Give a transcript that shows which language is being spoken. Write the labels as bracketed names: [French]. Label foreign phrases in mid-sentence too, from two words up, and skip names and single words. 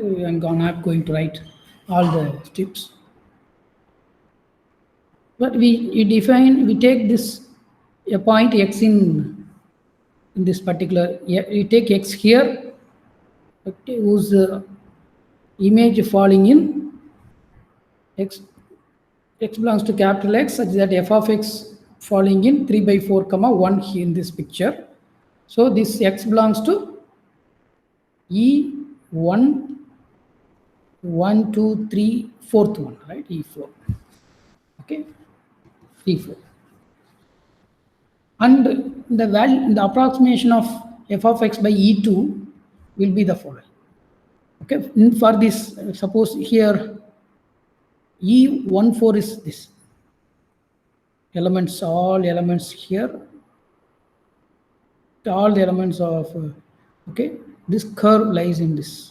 [English] I'm not going to write all the strips. But we take this a point x in this particular, you take x here, okay, whose image falling in x belongs to capital X, such that f of x falling in 3 by 4 comma 1 here in this picture. So this x belongs to E1, 1, 2, 3, fourth one, right? E4. Okay, E4. And the value, the approximation of f of x by E2 will be the following. Okay, for this, suppose here E14 is this. Elements, all elements here, all the elements of, okay, this curve lies in this.